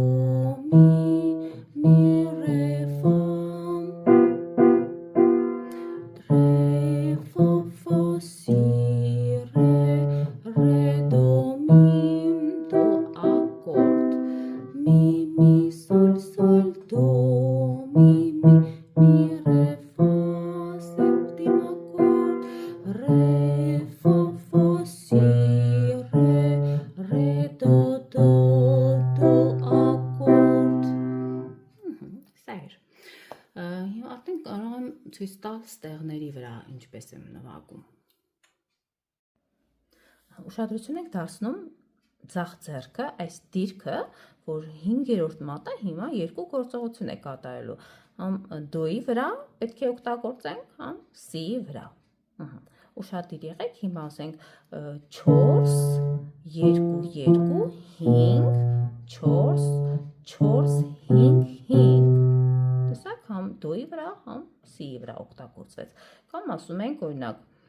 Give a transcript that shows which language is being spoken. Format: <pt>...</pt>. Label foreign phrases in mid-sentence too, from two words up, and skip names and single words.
<hy>մի, ռե, ֆա, ռե, ֆա, սի, ռե, դո, ակորդ, մի, սոլ, դո, մի, ռե, ֆա, սեպտիմ ակորդ, ռե, ֆա, սի, ռե, դո, ակորդ. Սա էր։ Արդեն կարող եմ ցույց տալ ստեղների վրա ինչպես եմ նվագում։ Ուշադրություն եք դարձնում ձախ ձեռքը, այս դիրքը, որ 5-րդ մատը հիմա 2 գործողություն է կատարելու։ Համ դոյի վրա պետք է օգտագործենք, համ սիի վրա։ Ուշադիր եղեք, հիմա ասենք 4, 2, 2, 5, 4, 4, 5, 5։ Տեսակ, համ դոյի վրա, համ սիի վրա օգտագործվեց։ Կամ ասում ենք, օրինակ,</hy>